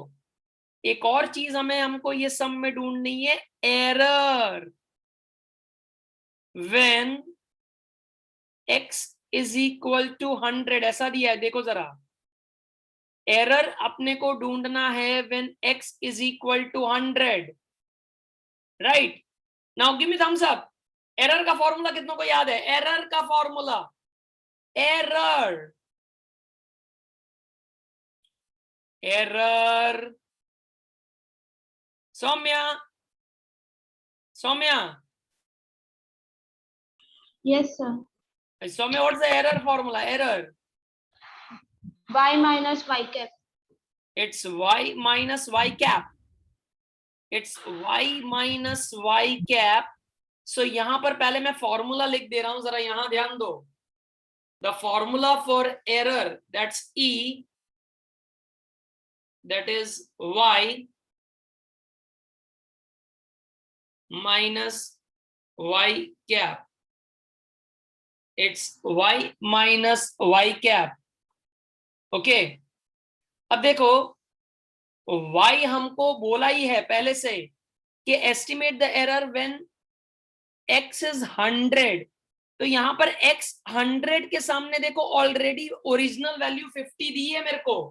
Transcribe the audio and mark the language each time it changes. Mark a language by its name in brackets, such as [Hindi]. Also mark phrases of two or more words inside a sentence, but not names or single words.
[Hindi] एक और चीज हमको ये सम में ढूंढनी है, [English] error when x is equal to 100, [Hindi] ऐसा दिया है, देखो जरा। एरर अपने को ढूंढना है [English] when x is equal to 100, [Hindi] राइट? [English] now give me thumbs up. [Hindi] एरर का फॉर्मूला कितनों को याद है? एरर का फॉर्मूला, एरर सौम्या, [English] Yes, sir. Saumya, what's the error formula? एरर Y minus Y cap. it's y minus y cap, it's y minus y cap. [Hindi] So यहां पर पहले मैं फॉर्मूला लिख दे रहा हूं, जरा यहां ध्यान दो। [English] The formula for error, that's E, that is y minus y cap, it's y minus y cap. [Hindi] ओके अब देखो y हमको बोला ही है पहले से कि [English] estimate the error when x is 100, [Hindi] तो यहां पर x 100 के सामने देखो [English] already original value [Hindi] 50 दी है मेरे को।